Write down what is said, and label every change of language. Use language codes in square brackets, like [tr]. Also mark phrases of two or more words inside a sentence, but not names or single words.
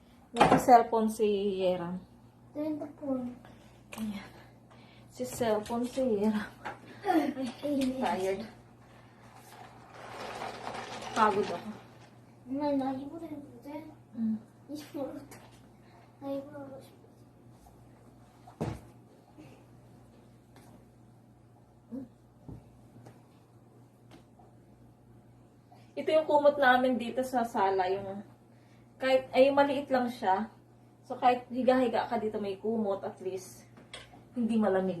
[tl] Naka-cellphone si Yeram. Tenta po. Ayan. Si cellphone si Yeram. Tired. Pagod ako. [ko] 나 이거를 했는데 Mm. 이거를 나 이거 하고 싶어. [tl] Ito yung kumot namin dito sa sala. Yung, kahit, ay maliit lang siya. So kahit higa-higa ka dito may kumot, at least hindi malamig.